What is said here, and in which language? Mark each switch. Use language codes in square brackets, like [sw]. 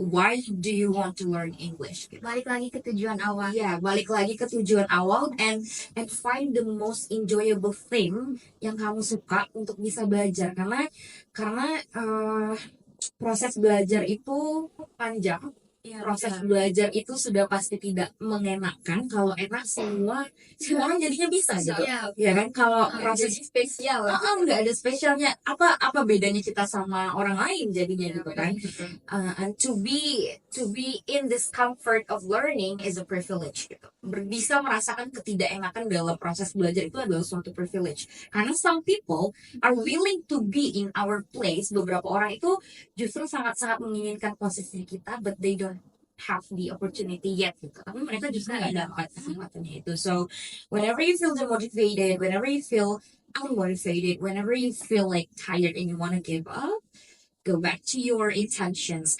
[en] Why do you want to learn English? [id] Gitu. Balik lagi ke tujuan awal. Balik lagi ke tujuan awal, [en] and find the most enjoyable thing [id] yang kamu suka untuk bisa belajar. Karena proses belajar itu panjang. Proses belajar itu sudah pasti tidak mengenakan. Kalau enak semua orang jadinya bisa gitu. Ya kan, kalau proses spesial nggak ada spesialnya. Apa bedanya kita sama orang lain jadinya gitu kan. [en] And to be in this comfort of learning is a privilege gitu. [id] Bisa merasakan ketidakenakan dalam proses belajar itu adalah suatu privilege. [en] Karena some people are willing to be in our place. [id] Beberapa orang itu justru sangat-sangat menginginkan posisi kita, [en] but they don't have the opportunity yet [id] gitu. Tapi mereka justru nggak dapat kesempatannya itu. [en] So whenever you feel demotivated, whenever you feel unmotivated, whenever you feel like tired and you want to give up, go back to your intentions.